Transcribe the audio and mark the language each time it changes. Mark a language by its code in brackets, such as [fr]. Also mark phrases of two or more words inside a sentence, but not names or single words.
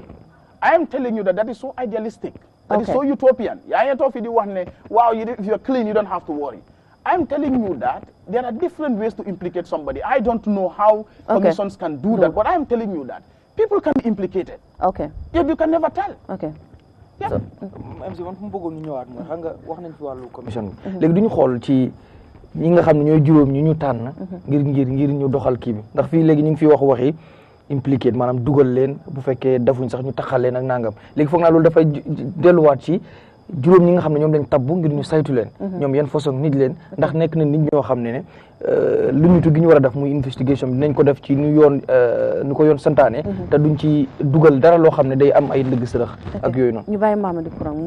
[en] I am telling you that is so idealistic. That is so utopian. Wow, if you're clean, you don't have to worry. I'm telling you that there are different ways to implicate somebody. I don't know how commissions can do that, but I'm telling you that people can be implicated. You can never tell. [wo] MC man fu mu bëggoon ñu ñëwaat mooy xam nga wax nañ fi wàllu commission bi léegi duñu xool ci ñi nga xam ne ñooy juróom ñu tànn ngir ñu doxal kii bi ndax fii léegi ñu ngi fi waxi impliqué maanaam dugal leen bu fekkee defuñ sax ñu taxal leen ak nangam léegi foog naa loolu dafay delluwaat ci juróom ñi nga xam ne ñoom lañ tabbu ngir ñu saytu leen ñoom yan façon nit leen ndax nekk na nit ñoo xam ne lu ñu gi ñu war a def muy investigation bi dinañ ko def ci nu ko yoon santaane te duñ ci dugal dara loo xam ne day am ay ndëgg sërëx ak yooyu noonu